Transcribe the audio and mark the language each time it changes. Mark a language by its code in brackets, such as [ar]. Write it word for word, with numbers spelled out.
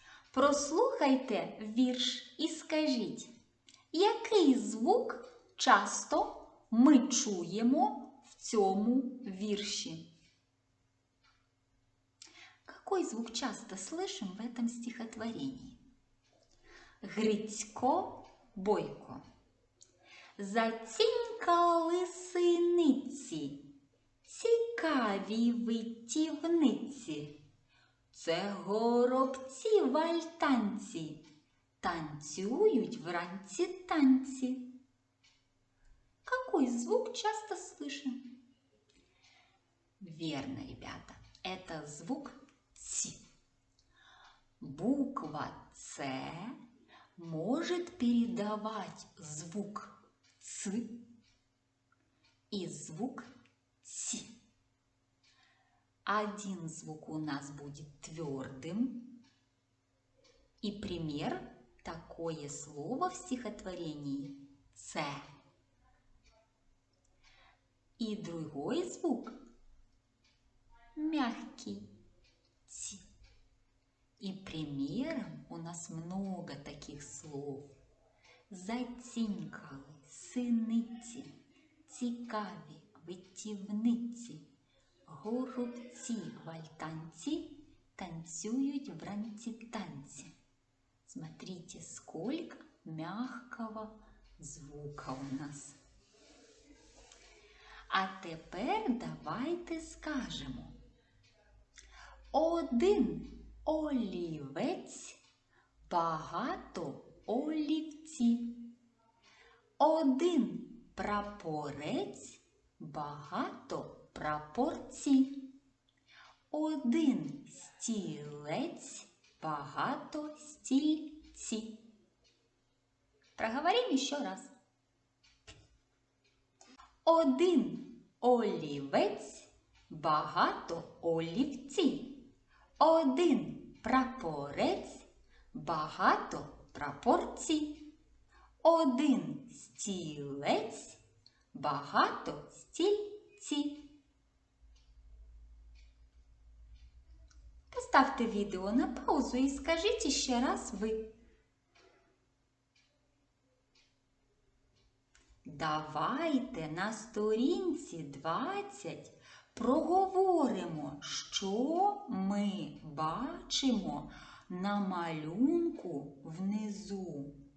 [uk] Прослухайте вірш і скажіть, який звук часто ми чуємо в цьому вірші? [ru] Какой звук часто слышим в этом стихотворении? Грицько Бойко. Затінькали синиці, цікаві витівниці. Це горобці вальтанці, танцюють вранці танці. Какой звук часто слышим? Верно, ребята, это звук «ци». Буква «ц» может передавать звук «ц» и звук «ци». Один звук у нас будет твердым. И пример – такое слово в стихотворении «ц». И другой звук – мягкий «ци». И примером у нас много таких слов. [uk] Затінькали, синиці, цікаві, витівниці. Горобці вальтанці танцуют вранці танці. [ru] Смотрите, сколько мягкого звука у нас. [uk] А тепер давайте скажемо. Один олівець, багато олівців. Один прапорець, багато прапорці. Один стілець, багато стільці. Проговоримо ще раз. Один олівець, багато олівці. Один прапорець, багато прапорці. Один стілець, багато стільці. [ru] Поставьте видео на паузу и скажите еще раз вы. [uk] Давайте на сторінці двадцять проговоримо, що ми бачимо на малюнку внизу.